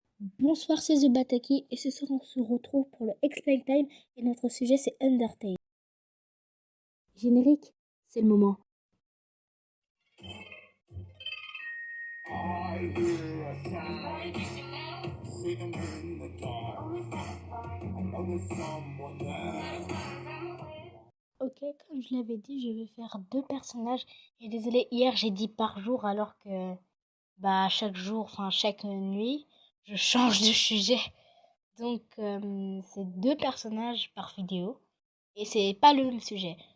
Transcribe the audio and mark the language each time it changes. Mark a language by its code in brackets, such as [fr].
[fr] Bonsoir, c'est The Bataki et ce soir on se retrouve pour le Explain Time et notre sujet c'est Undertale. Générique, c'est le moment. [en] I hear a sound, sitting in the dark. I know there's someone there. [fr] Ok, comme je l'avais dit, je vais faire deux personnages. Et désolé, hier j'ai dit par jour alors que chaque jour, enfin chaque nuit, je change de sujet. Donc c'est deux personnages par vidéo et c'est pas le même sujet.